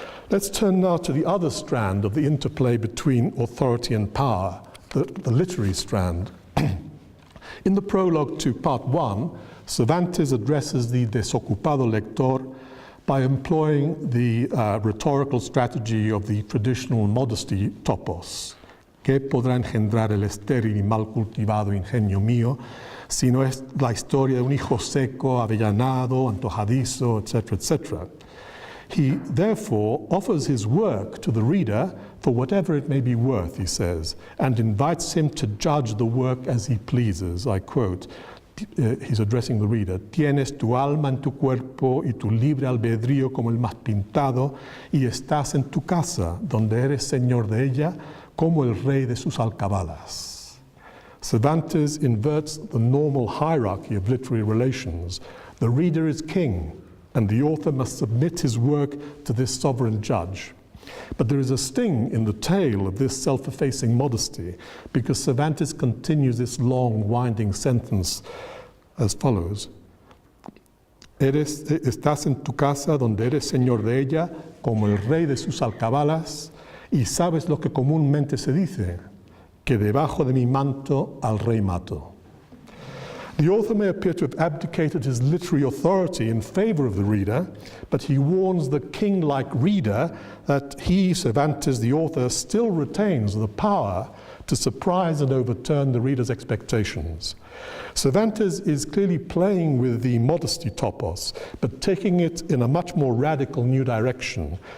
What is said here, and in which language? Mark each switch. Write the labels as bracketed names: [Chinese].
[English] Let's turn now to the other strand of the interplay between authority and power, the literary strand. In the prologue to part one, Cervantes addresses the desocupado lector by employing the rhetorical strategy of the traditional modesty topos. [Spanish] ¿Qué podrá engendrar el estéril y mal cultivado ingenio mío, si no es la historia de un hijo seco, avellanado, antojadizo, etc., etc.? [English] He therefore offers his work to the reader for whatever it may be worth, he says, and invites him to judge the work as he pleases. I quote, he's addressing the reader, [Spanish] «Tienes tu alma en tu cuerpo y tu libre albedrío como el más pintado, y estás en tu casa, donde eres señor de ella, como el rey de sus alcabalas». [English] Cervantes inverts the normal hierarchy of literary relations. The reader is king, and the author must submit his work to this sovereign judge. But there is a sting in the tail of this self-effacing modesty, because Cervantes continues this long, winding sentence as follows. [Spanish] Estás en tu casa donde eres señor de ella, como el rey de sus alcabalas, y sabes lo que comúnmente se dice, que debajo de mi manto al rey mato. [English] The author may appear to have abdicated his literary authority in favor of the reader, but he warns the king-like reader that he, Cervantes, the author, still retains the power to surprise and overturn the reader's expectations. Cervantes is clearly playing with the modesty topos, but taking it in a much more radical new direction.